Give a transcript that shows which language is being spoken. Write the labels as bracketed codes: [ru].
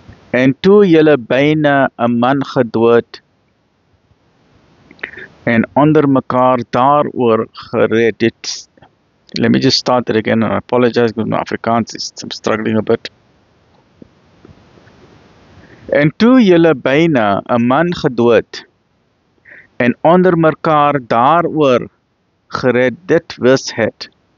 [af] En toe julle byna 'n man gedood en onder mekaar daaroor gered het. [en] Let me just start it again, and I apologize because my Afrikaans is struggling a bit. [af] En toe julle byna 'n man gedood en onder mekaar daaroor geredet was het.